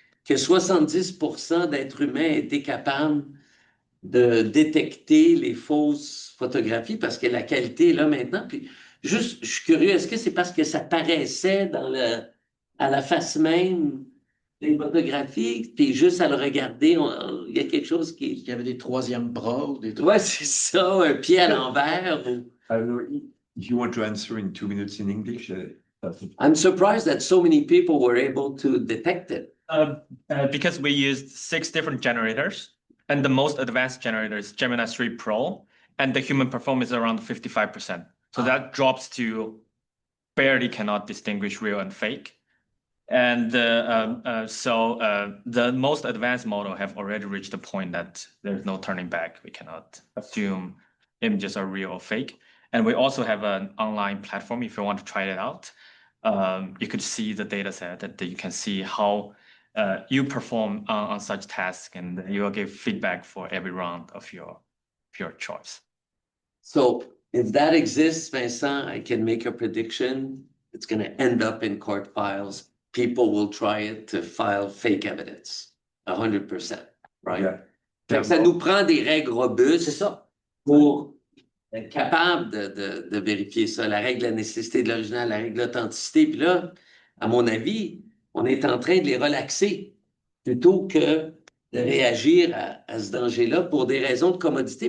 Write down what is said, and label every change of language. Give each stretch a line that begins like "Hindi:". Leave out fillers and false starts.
French: que 70% d'êtres humains étaient capables de détecter les fausses photographies parce que la qualité est là maintenant. Puis juste, je suis curieux, est-ce que c'est parce que ça paraissait à la face même des photographies, puis juste à le regarder, il y a quelque chose qui... Il y avait des troisièmes bras ou des trucs. Ouais, c'est ça, un pied à l'envers.
English: I don't know, if you want to answer in 2 minutes in English, I'm surprised that so many people were able to detect it. Because we used 6 different generators, and the most advanced generator is Gemini 3 Pro, and the human performance is around 55%. So that drops to barely cannot distinguish real and fake. And so the most advanced model have already reached the point that there's no turning back. We cannot assume images are real or fake. And we also have an online platform if you want to try it out. You could see the data set that you can see how you perform on such tasks, and you will give feedback for every round of your choice. So if that exists, Vincent, I can make a prediction. It's going to end up in court files. People will try it to file fake evidence. 100%, right? Yeah.
French: Fait que ça nous prend des règles robustes pour être capable de vérifier ça. La règle de la nécessité de l'original, la règle de l'authenticité. Puis là, à mon avis, on est en train de les relaxer plutôt que de réagir à ce danger-là pour des raisons de commodité.